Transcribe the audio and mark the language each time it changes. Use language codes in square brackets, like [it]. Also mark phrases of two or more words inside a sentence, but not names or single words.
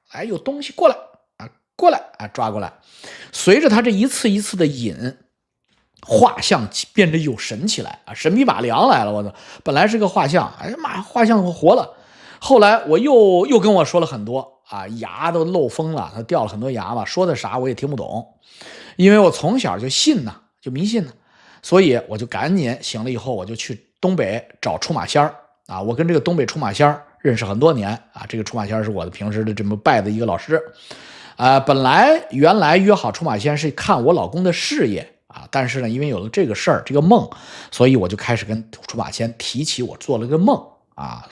[zh] 哎，有東西過来啊，过来啊，抓過來。隨着他這一次一次的引，畫像变得有神起來啊，神笔马良來了。我操，本來是個畫像，哎呀媽，畫像活了。后来我又跟我說了很多啊，牙都漏风了，他掉了很多牙嘛，说的啥我也聽不懂。因為我從小就信呢，就迷信呢，所以我就趕緊醒了以後，我就去東北找出馬仙啊。我跟這個東北出馬仙認識很多年啊，這個出馬仙是我的平時的這麼拜的一個老師啊。原來約好出馬仙是看我老公的事業啊，但是呢，因為有了這個事兒，這個夢，所以我就開始跟出馬仙提起我做了個夢啊。